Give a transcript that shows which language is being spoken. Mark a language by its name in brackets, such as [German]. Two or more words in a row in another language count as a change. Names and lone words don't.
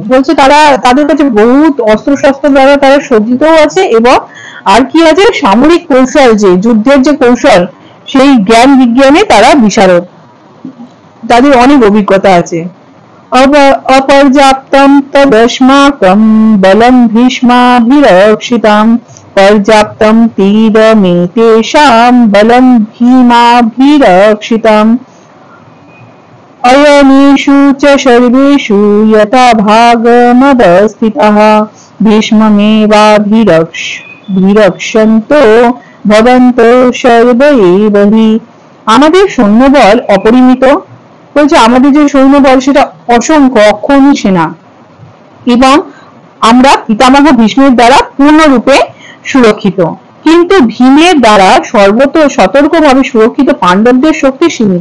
[Bangla] বলছে তারা তাদের কাছে বহুত অস্ত্রশস্ত্র দ্বারা তারা সজ্জিত আছে এবং আর কি আছে, সামরিক কৌশল, যে যুদ্ধের যে কৌশল সেই জ্ঞান বিজ্ঞানে তারা বিশারদ, তাদের অনেক অভিজ্ঞতা আছে। [Sanskrit] অপর্যাপ্তম তদস্মাকম বলম ভীষ্মাভিরক্ষিতম पर्याप्तं तीरमेतेषां बलं भीमाभिरक्षितम् अयनेषु च सर्वेषु यथा भागमवस्थितः भीष्ममेवाभिरक्षन्तो भवन्तो सर्व एव हि। [Bangla] আমাদের সৈন্যবল অপরিমিত, বলছে আমাদের যে সৈন্যবল সেটা অসংখ্য অক্ষৌহিণী সেনা এবং আমরা পিতামহ ভীষ্মের দ্বারা পূর্ণরূপে সুরক্ষিত, কিন্তু ভীমের দ্বারা সতর্কভাবে সুরক্ষিত পাণ্ডবদের শক্তি সীমিত।